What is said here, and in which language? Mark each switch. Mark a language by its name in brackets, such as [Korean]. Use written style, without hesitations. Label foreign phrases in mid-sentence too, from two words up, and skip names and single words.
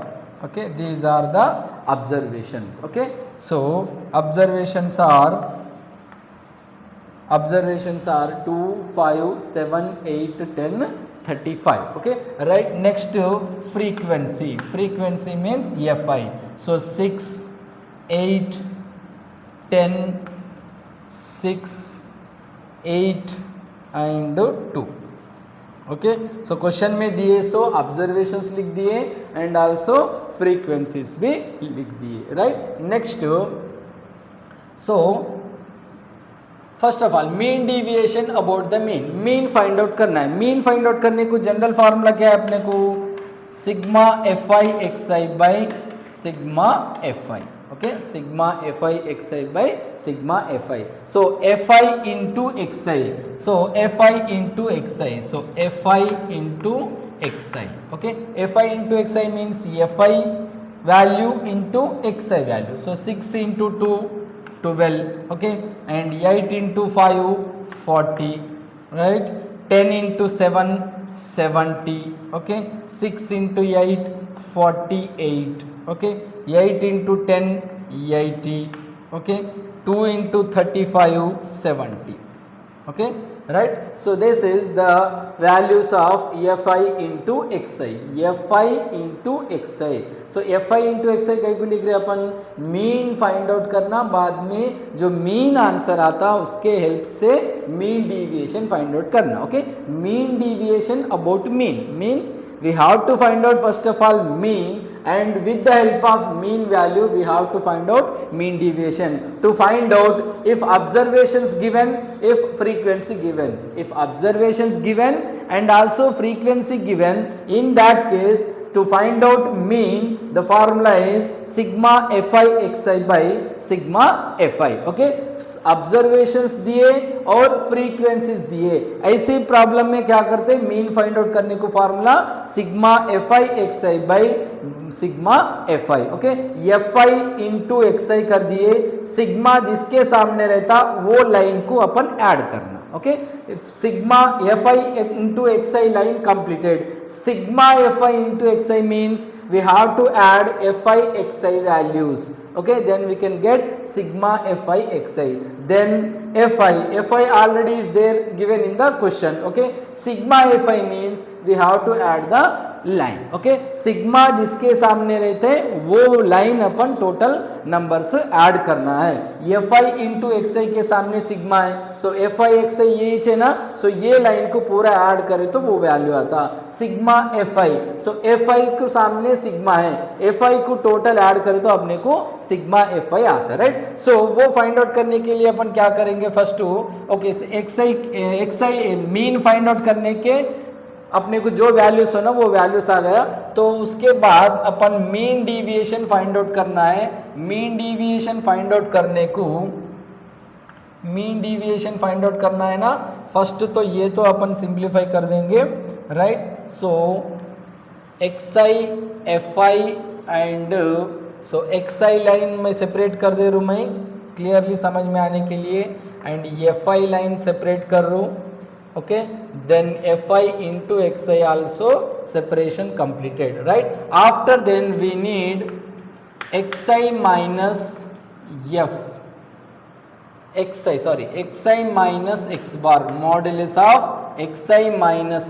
[English] Okay, these are the observations. Okay, so observations are 2, 5, 7, 8, 10, 35. Okay, right. Next frequency means fi. So 6, 8, 10, 6, 8 and 2. okay, so question [Hindi] में दिए [English] so observations [Hindi] लिख दिए [English] and also frequencies [Hindi] भी लिख दिए. [English] right, next so first of all mean deviation about the mean find out [Hindi] करना है. [English] mean find out [Hindi] करने को [English] general formula [Hindi] क्या है अपने को, [English] sigma fi xi by sigma fi. Okay, sigma fi xi by sigma fi. So fi into xi. So fi into xi. So fi into xi. Okay, fi into xi means fi value into xi value. So 6 into 2 12. Okay, and 8 into 5 40. Right, 10 into 7 70. Okay, 6 into 8 48. Okay, 8 into 10 80. Okay, 2 into 35 70. Okay, right. So this is the values of fi into xi. fi into xi. So fi into xi [Hindi] कहीं को लिख रहे अपन, [English] mean find out [Hindi] करना, बाद में जो [English] mean answer [Hindi] आता उसके हेल्प से [English] mean deviation find out [Hindi] करना. [English] okay, mean deviation about mean means we have to find out first of all mean, and with the help of mean value we have to find out mean deviation. To find out if observations given, if frequency given, if observations given and also frequency given, in that case to find out mean the formula is sigma fi xi by sigma fi. [Hindi] Okay, ऑब्जर्वेशंस दिए और फ्रीक्वेंसीज दिए, ऐसे प्रॉब्लम में क्या करते हैं, [English] mean find out [Hindi] करने को [English] formula sigma fi xi by sigma fi. [Hindi] ओके, [English] fi into xi [Hindi] कर दिए, सिग्मा जिसके सामने रहता वो लाइन को अपन ऐड करना. [English] okay, sigma fi into xi line completed. sigma fi into xi means we have to add fi xi values. Okay, then we can get sigma fi xi. Then fi already is there given in the question. Okay, sigma fi means we have to add the line. [Hindi] Okay, sigma जिसके सामने रहते हैं वो लाइन अपन [English] total numbers [Hindi] ऐड करना है. [English] fi into xi [Hindi] के सामने सिग्मा है, [English] so fi xi [Hindi] ये है ना, सो ये लाइन को पूरा ऐड करे तो वो वैल्यू आता [English] sigma fi. [Hindi] सो fi को सामने सिग्मा है, fi को टोटल ऐड करे तो अपने को [English] sigma fi [Hindi] आता है. राइट, सो वो फाइंड आउट करने के लिए अपन क्या करेंगे, [English] first okay xi mean find out [Hindi] करने के अपने को जो वैल्यूज है ना वो वैल्यूज आ गया, तो उसके बाद अपन [English] mean deviation find out [Hindi] करना है. [English] mean deviation find out [Hindi] करने को [English] mean deviation find out [Hindi] करना है ना, फर्स्ट तो ये तो अपन सिंप्लीफाई कर देंगे. [English] right, so xi fi and so xi line [Hindi] में सेपरेट कर दे रहा हूँ मैं क्लियरली समझ में आने के लिए. [English] and fi line separate [Hindi] कर रो, [English] okay, then fi into xi also separation completed, right? After then we need xi minus xi minus x bar, modulus of xi minus